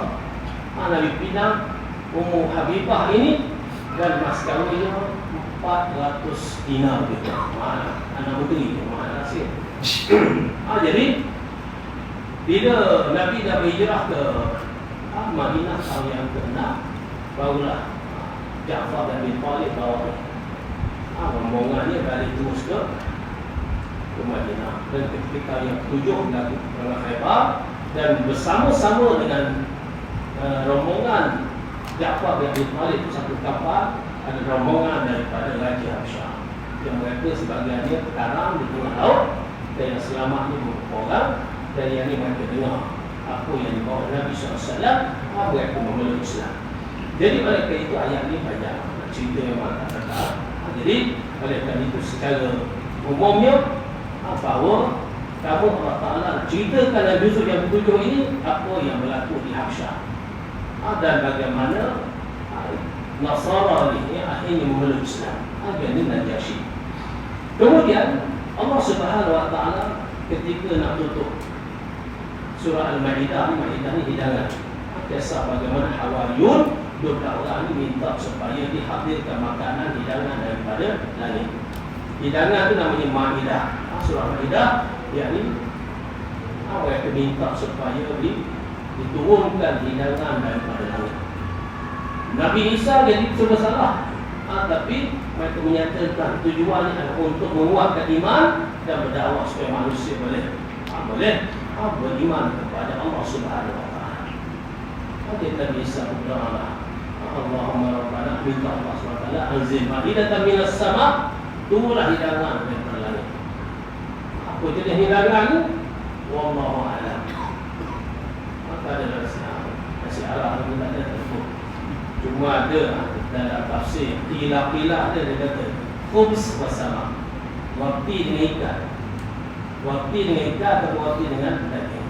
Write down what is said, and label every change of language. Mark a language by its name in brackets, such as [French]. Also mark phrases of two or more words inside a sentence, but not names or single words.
[Malay] Nabi pinang Ummu Habibah ini, dan mas kawinnya 400 dinar gitu. Anak menteri, mana hasil. Jadi bila Nabi dah berhijrah ke Madinah tahun yang ke-6, barulah Ja'far bin Abi Thalib bawa rombongannya balik terus ke Madinah. Dan ketika yang ke-7 berlaku perang Khaybar, dan bersama-sama dengan rombongan Ja'far bin Abi Thalib satu kapal, ada rombongan daripada Raja Habsyah yang mereka sebagiannya karam di tengah laut, dan yang selamatnya beberapa orang, dan yang ini mereka dengar apa yang dibawa Nabi SAW, mereka memeluk Islam. Jadi oleh kerana itu ayat ini banyak cerita yang mengatakan. Jadi oleh kerana itu secara umumnya bahawa kamu Allah Ta'ala ceritakan dalam juzuk yang ke-7 ini apa yang berlaku di Habsyah, dan bagaimana Nasara ini akhirnya memeluk Islam. Ini Najasyi. Kemudian Allah [Arabic] Subhanahu Wa Ta'ala [Malay] ketika nak tutup surah Al-Ma'idah, Ma'idah ni hidangan, kisah bagaimana Hawariyun 12 orang ni minta supaya dihadirkan makanan hidangan daripada langit. Hidangan tu namanya Ma'idah. Surah Ma'idah, yakni mereka minta supaya diturunkan hidangan daripada langit. Nabi Isa jadi serba salah, tapi mereka menyatakan tujuannya adalah untuk menguatkan iman dan berdakwah supaya manusia boleh beriman kepada Allah [Arabic] Subhanahu Wa Ta'ala. [Malay] Jadi Nabi Isa berdoa, [Arabic] Allahumma rabbana, [Malay] minta Allah [Arabic] Subhanahu Wa Ta'ala anzil ma'idatan minas sama', [Malay] turunlah hidangan daripada langit. Apa jenis hidangan ni? [Arabic] Wallahu a'lam. [Malay] Maka ada nasi Arab ni tak ada tersebut. Cuma ada dalam tafsir qila-qila ada, dia kata khubz bersama, roti dengan ikan, roti dengan ikan atau roti dengan daging.